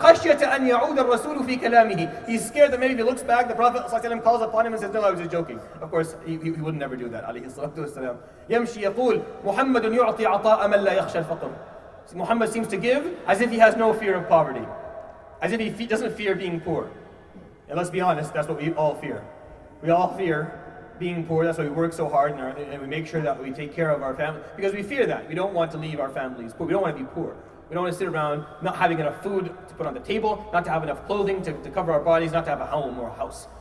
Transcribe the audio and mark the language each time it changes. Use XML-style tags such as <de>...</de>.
<ar>خشية أن يعود الرسول في كلامه.</ar> <en>He's scared that maybe if he looks back, the Prophet ﷺ calls upon him and says, "No, I was just joking." Of course, he would never do that.</en> <ar>عليه الصلاة والسلام. يمشي يقول محمد يعطي عطاء من لا يخشى الفقر.</ar> <en>Muhammad seems to give as if he has no fear of poverty, as if he doesn't fear being poor. And let's be honest, that's what we all fear. We all fear being poor. That's why we work so hard and we make sure that we take care of our family, because we fear that. We don't want to leave our families poor. We don't want to be poor. We don't want to sit around not having enough food to put on the table, not to have enough clothing to cover our bodies, not to have a home or a house.</en>